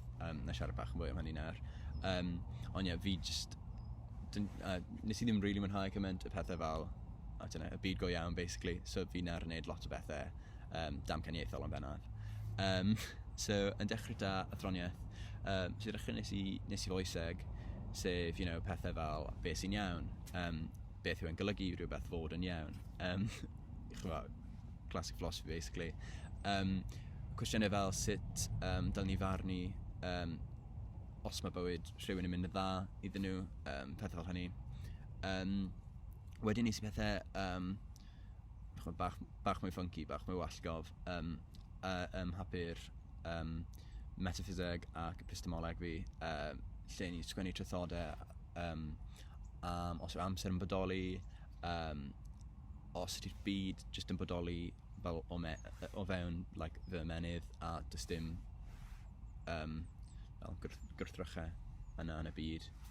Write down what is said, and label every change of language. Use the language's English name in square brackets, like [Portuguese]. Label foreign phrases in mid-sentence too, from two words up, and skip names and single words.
[Welsh] Na siarad bach yn fwy am hynny nawr. Ond fi just, nes i ddim rili mwynhau cymaint y pethau fel, y byd go iawn, basically. So fi'n ar yn neud lot o bethau damcaniaethol yn bennaf. So yn dechrau da Athroniaeth, so dechrau nes i foeseg, sef pethau fel beth sy'n iawn, beth yw'n golygu rhywbeth fod yn iawn. [English] Classic philosophy, basically. [Welsh] Cwestiynau fel sut dylwn ni farnu os mae bywyd rhywun yn mynd yn dda iddyn nhw, pethau fel hynny. Wedyn nes i pethau bach mwy funky, bach mwy wallgof, hapu'r metaphyseg ac epistemoleg fi, lle ni sgwennu trythodau os yw amser yn bodoli, os ydy'r byd jyst yn bodoli fel o fewn fy ymenydd, a does dim gwrthrychau yna yn y byd.